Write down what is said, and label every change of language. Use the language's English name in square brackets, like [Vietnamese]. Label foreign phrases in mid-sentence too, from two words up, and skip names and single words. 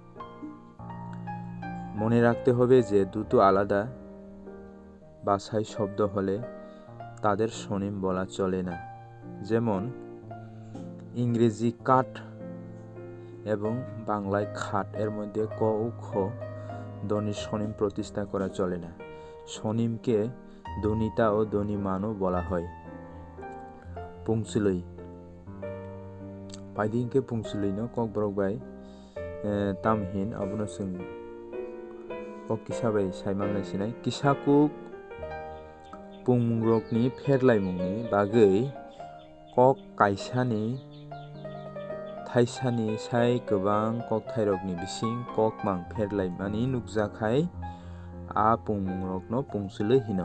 [Bangla] মনে রাখতে হবে যে দুটো আলাদা ভাষায় শব্দ হলে তাদের স্বনিম বলা চলে না। যেমন ইংরেজি কাঠ এবং বাংলায় খাট এর মধ্যে ক ও খ ধ্বনির স্বনিম প্রতিষ্ঠা করা চলে না। স্বনিমকে ধ্বনিতা ও ধ্বনিমানও বলা হয়। [Kok Borok] Pungchwlwi paidingke Pungchwlwi no Kokborok bai tamhin abono chwng kok kisa bai saimannai sinai kisakuk pungmungrokni pherlaimungni bagwi kok kaisani thaisani sai kwbang kokthairokni bising kokmang pherlaimani nukjakhai a pungmungrokno Pungchwlwi hino.